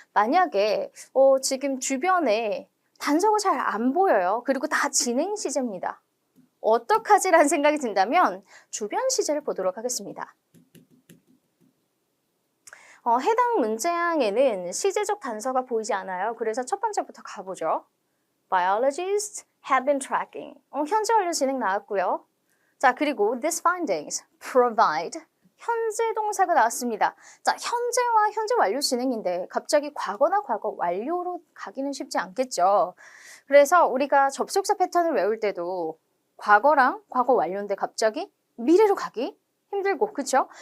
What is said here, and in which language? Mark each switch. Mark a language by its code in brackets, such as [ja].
[ko] 만약에 지금 주변에 단서가 잘 안 보여요. 그리고 다 진행 시제입니다. 어떡하지라는 생각이 든다면 주변 시제를 보도록 하겠습니다. 해당 문제항에는 시제적 단서가 보이지 않아요. 그래서 첫 번째부터 가보죠. [en] Biologists have been tracking. [ko] 현재 완료 진행 나왔고요. 자, 그리고 [en] these findings provide. [ko] 현재 동사가 나왔습니다. 자, 현재와 현재 완료 진행인데 갑자기 과거나 과거 완료로 가기는 쉽지 않겠죠. 그래서 우리가 접속사 패턴을 외울 때도 과거랑 과거 완료인데 갑자기 미래로 가기 힘들고, 그렇죠?